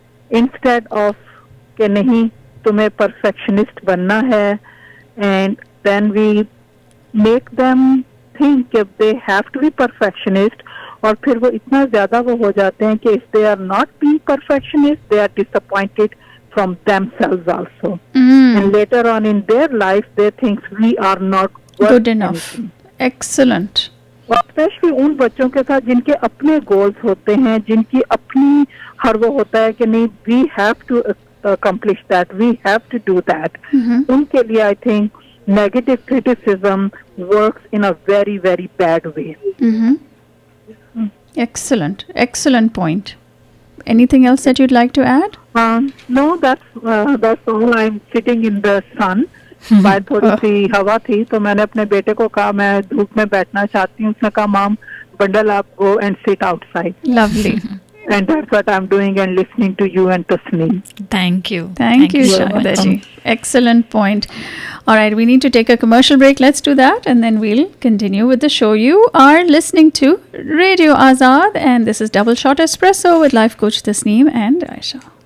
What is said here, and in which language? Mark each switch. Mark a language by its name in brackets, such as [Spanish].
[English] instead of [Hindi] कि नहीं तुम्हें [English] perfectionist बनना है, and then we make them think that they have to be perfectionist, [Hindi] और फिर वो इतना ज़्यादा वो हो जाते हैं कि [English] if they are not being perfectionist, they are disappointed from themselves also. And later on in their life, they think we are not good enough. Excellent. [Hindi] Especially उन बच्चों के साथ जिनके अपने goals होते हैं, जिनकी अपनी हर वो होता है कि नहीं [English] we have to accomplish that, we have to do that. [Hindi] उनके लिए [English] I think negative criticism works in a very, very bad way. Excellent. Excellent point. Anything else that you'd like to add? No, that's all. I'm sitting in the sun. [Hindi] बाहर थोड़ी सी हवा थी तो मैंने अपने बेटे को कहा मैं धूप में बैठना चाहती हूँ. उसने कहा [English] Mom bundle up, go and sit outside. Lovely. And that's what I'm doing and listening to you and Tasneem. Thank you. Thank you, Shahida ji. Excellent point. All right, we need to take a commercial break. Let's do that and then we'll continue with the show. You are listening to Radio Azad and this is Double Shot Espresso with life coach Tasneem and Ayesha.